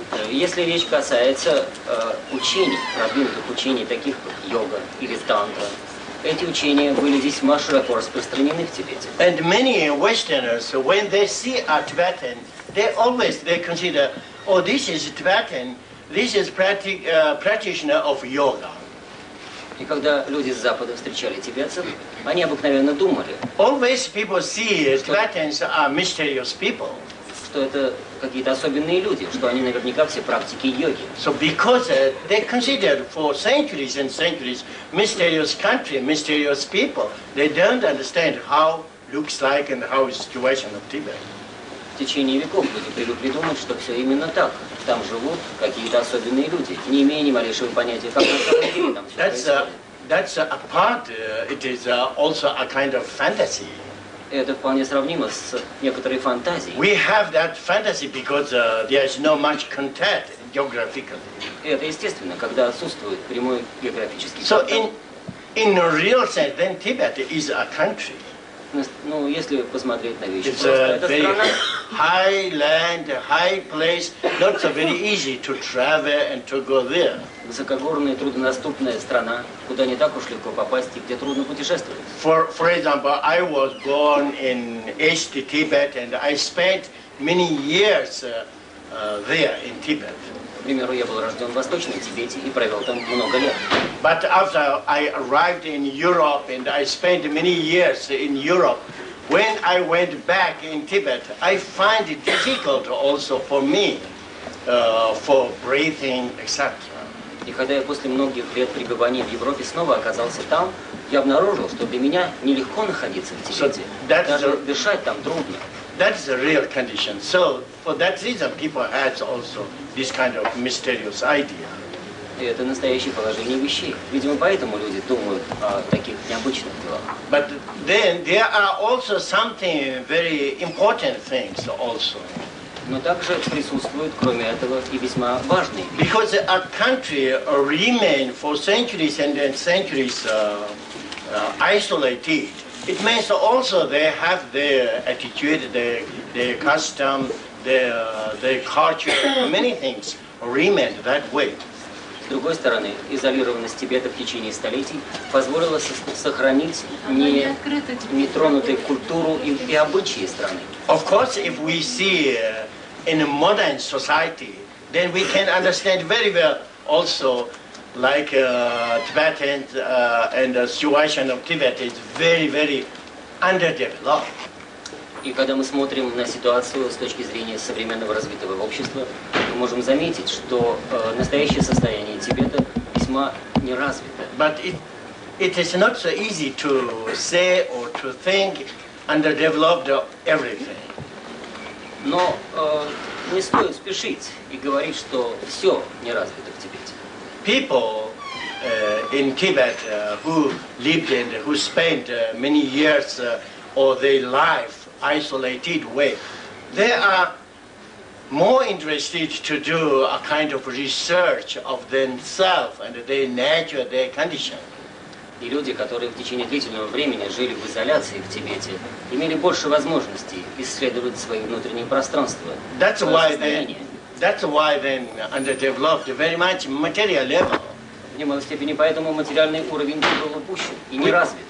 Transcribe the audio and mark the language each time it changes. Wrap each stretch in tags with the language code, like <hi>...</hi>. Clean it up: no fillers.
<ru>Если речь касается учений, продвинутых учений, таких как йога или тантра, эти учения были весьма широко распространены в Тибете.</ru> <en>And many Westerners, when they see a Tibetan, they consider, oh, this is Tibetan, this is practitioner of yoga.</en> <ru>И когда люди с Запада встречали тибетцев, они обыкновенно думали,</ru> <en>Always people see Tibetans are mysterious people.</en> <ru>что это какие-то особенные люди, что они наверняка все практики йоги.</ru> <en>So because they considered for centuries and centuries mysterious country, mysterious people, they don't understand how looks like and how is situation of Tibet.</en> <ru>В течение веков люди привыкли думать, что все именно так. Там живут какие-то особенные люди, не имея ни малейшего понятия, как на самом деле там все происходит.</ru> <en>That's a part, it is also a kind of fantasy.</en> <ru>Это вполне сравнимо с некоторой фантазией.</ru> <en>We have that fantasy because there is no much contact geographically.</en> <ru>И это естественно, когда отсутствует прямой географический</ru> <en>So</en> <ru>контакт.</ru> <en>in a real sense, then Tibet is a country.</en> <ru>Ну, если посмотреть на вещи</ru> <en>It's</en> <ru>просто,</ru> <en>a</en> <ru>это</ru> <en>very</en> <ru>страна.</ru> <en>high land, high place, not so very easy to travel and to go there.</en> <ru>Высокогорная, труднодоступная страна, куда не так уж легко попасть и где трудно путешествовать.</ru> <en>For example, I was born in East Tibet and I spent many years there in Tibet.</en> <ru>К примеру, я был рожден в Восточном Тибете и провел там много лет.</ru> <en>But after I arrived in Europe and I spent many years in Europe, when I went back in Tibet, I find it difficult also for me for breathing, etc.</en> <ru>И когда я после многих лет пребывания в Европе снова оказался там, я обнаружил, что для меня нелегко находиться в Тибете. Даже дышать там трудно.</ru> <en>That's the real condition. So for that reason, people have also this kind of mysterious idea.</en> <ru>И это настоящее положение вещей. Видимо, поэтому люди думают о таких необычных делах.</ru> <en>But then there are also something very important things also.</en> <ru>Но также присутствуют, кроме этого, и весьма важные вещи.</ru> <en>Because a country remain for centuries and centuries isolated, it means also they have their attitude, their custom, their culture, many things remain that way.</en> <ru>С другой стороны, изолированность Тибета в течение столетий позволила сохранить нетронутой культуру и обычаи страны.</ru> <en>Of course, if we see in a modern society, then we can understand very well also like Tibetans and the situation of Tibet is very, very underdeveloped.</en> <ru>И когда мы смотрим на ситуацию с точки зрения современного развитого общества, мы можем заметить, что настоящее состояние Тибета весьма неразвито.</ru> <en>But it is not so easy to say or to think underdeveloped everything.</en> <ru>Но не стоит спешить и говорить, что все не развито в Тибете.</ru> <en>People in Tibet who lived and who spent many years or their life isolated way, they are more interested to do a kind of research of themselves and their nature, their condition.</en> <ru>И люди, которые в течение длительного времени жили в изоляции в Тибете, имели больше возможностей исследовать свои внутренние пространства.</ru> <en>That's why then underdeveloped very much material level.</en> <ru>В немалой степени поэтому материальный уровень был упущен и не развит.</ru>